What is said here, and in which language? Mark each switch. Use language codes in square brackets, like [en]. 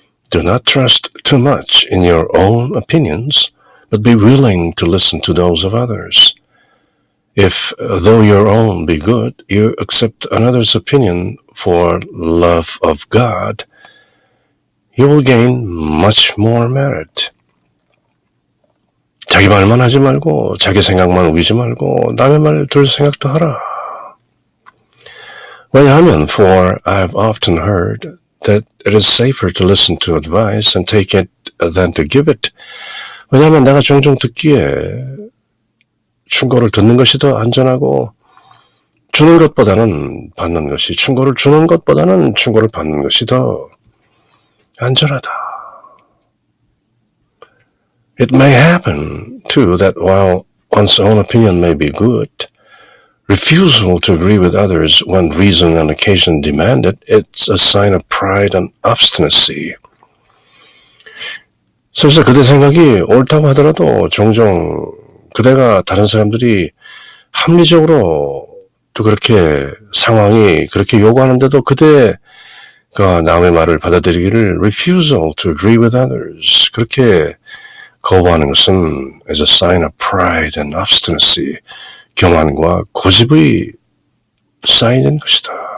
[en] Do not trust too much in your own opinions, but be willing to listen to those of others. If, though your own be good, you accept another's opinion for love of God, you will gain much more merit. [ko] 자기 말만 하지 말고 자기 생각만 우기지 말고 남의 말 들을 생각도 하라. 왜냐하면 [en] for I've often heard that it is safer to listen to advice and take it than to give it. [ko] 왜냐하면 내가 종종 듣기에 충고를 듣는 것이 더 안전하고 주는 것보다는 받는 것이 충고를 주는 것보다는 충고를 받는 것이 더 안전하다. [en] It may happen, too, that while one's own opinion may be good, refusal to agree with others when reason and occasion demand it, it's a sign of pride and obstinacy. [ko] 설사 그대 생각이 옳다고 하더라도 종종 그대가 다른 사람들이 합리적으로 또 그렇게 상황이 그렇게 요구하는데도 그대가 남의 말을 받아들이기를 [en] refusal to agree with others [ko] 그렇게 거부하는 것은 [en] as a sign of pride and obstinacy [ko] 교만과 고집의 사인인 것이다.